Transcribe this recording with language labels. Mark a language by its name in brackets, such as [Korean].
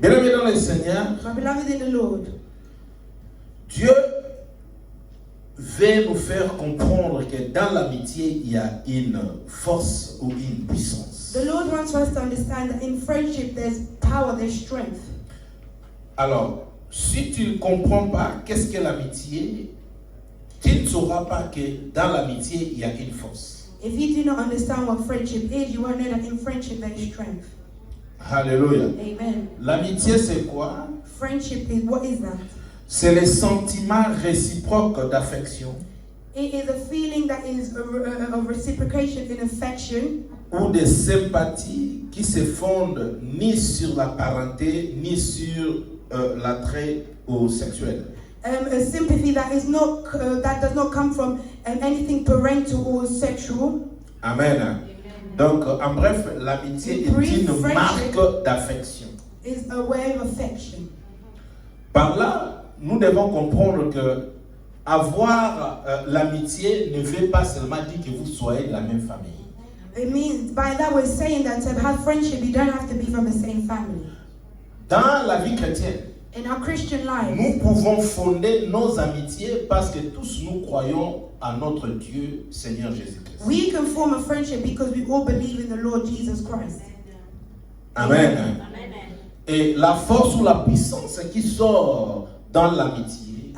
[French] Bien-aimés dans le Seigneur, [English] My beloved in the Lord, [French] Dieu veut nous faire comprendre que dans l'amitié, il y a une force ou une puissance. [English] the Lord wants us to understand that in friendship there's power, there's strength. [French] Alors, si tu ne comprends pas qu'est-ce que l'amitié, tu ne sauras pas que dans l'amitié, il y a une force. [English] If you do not understand what friendship is, you won't know that in friendship there is strength. Alléluia. Amen. [French] L'amitié, c'est quoi? [English] Friendship is, what is that? [French] C'est les sentiments réciproques d'affection [English] It is a feeling that is of reciprocation in affection, [French] ou de sympathie qui se fondent ni sur la parenté, ni sur l'attrait au sexuel. [English] a sympathy that is not that does not come from anything parental or sexual. Amen. [French] Donc, en bref, l'amitié est une marque d'affection. [English] Is a way of affection. [French] Par là, nous devons comprendre que avoir l'amitié ne veut pas seulement dire que vous soyez de la même famille. [English] It means, by that we're saying that to have friendship, you don't have to be from the same family. [French] Dans la vie chrétienne, [English] In our Christian life, [French] nous pouvons fonder nos amitiés parce que tous nous croyons à notre Dieu, Seigneur Jésus-Christ. [English] we can form a friendship because we all believe in the Lord Jesus Christ. Amen. [French] Et la force ou la puissance qui sort dans l'amitié,